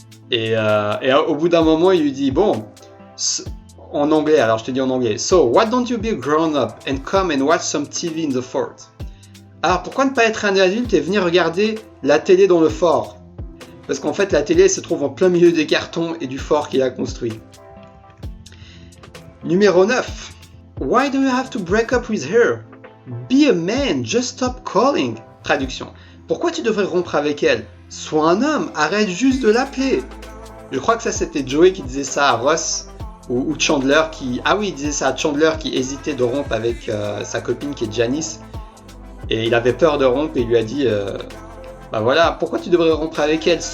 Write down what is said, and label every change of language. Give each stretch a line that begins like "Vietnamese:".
French: Et au bout d'un moment, il lui dit bon, en anglais, alors je te dis en anglais.
English: So, why don't you be grown up and come and watch some TV in the fort?
French: Alors pourquoi ne pas être un adulte et venir regarder la télé dans le fort? Parce qu'en fait la télé se trouve en plein milieu des cartons et du fort qu'il a construit. Numéro 9.
English: Why do you have to break up with her? Be a man, just stop calling.
French: Traduction. Pourquoi tu devrais rompre avec elle? Sois un homme, arrête juste de l'appeler. Je crois que ça c'était Joey qui disait ça à Ross ou Chandler qui... Ah oui, il disait ça à Chandler qui hésitait de rompre avec sa copine qui est Janice. Et il avait peur de rompre et il lui a dit bah voilà, pourquoi tu devrais rompre avec elle?